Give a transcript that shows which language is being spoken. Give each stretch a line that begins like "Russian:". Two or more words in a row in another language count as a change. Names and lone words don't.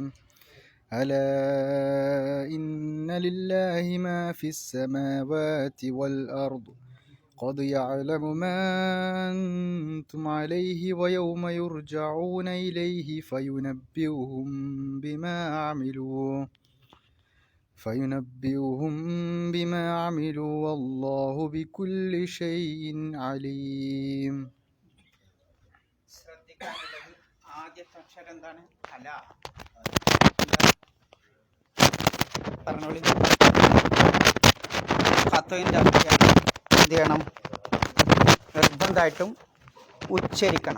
Arabic: ألا إن لله ما في السماوات والأرض قد يعلم ما أنتم عليه ويوم يرجعون إليه فينبئهم بما عملوا والله بكل شيء عليم.
Malayalam: ശ്രദ്ധിക്കാനുള്ളത് ആദ്യത്തെ അക്ഷരം എന്താണ്? അല. പറഞ്ഞോളി. ഖത്ഇന്റെ അർത്ഥം എന്ത് ചെയ്യണം? നിർബന്ധമായിട്ടും ഉച്ചരിക്കണം.